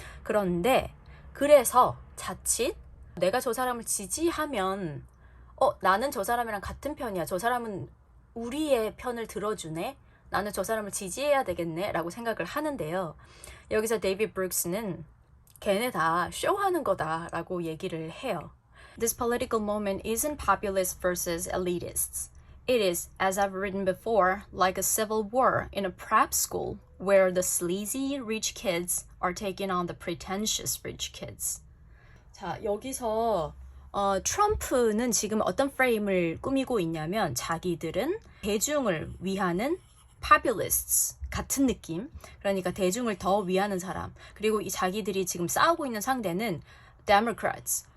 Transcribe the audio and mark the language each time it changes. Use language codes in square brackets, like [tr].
[ko] 그런데 그래서 자칫 내가 저 사람을 지지하면 나는 저 사람이랑 같은 편이야. 저 사람은 우리의 편을 들어주네. 나는 저 사람을 지지해야 되겠네 라고 생각을 하는데요. 여기서 데이비드 브룩스는 걔네 다 쇼하는 거다라고 얘기를 해요. [en] This political moment isn't populists versus elitists. It is, as I've written before, like a civil war in a prep school where the sleazy rich kids are taking on the pretentious rich kids. [ko] 자, 여기서 트럼프는 지금 어떤 프레임을 꾸미고 있냐면 자기들은 대중을 위하는 populists 같은 느낌. 그러니까 대중을 더 위하는 사람. 그리고 이 자기들이 지금 싸우고 있는 상대는 Democrats.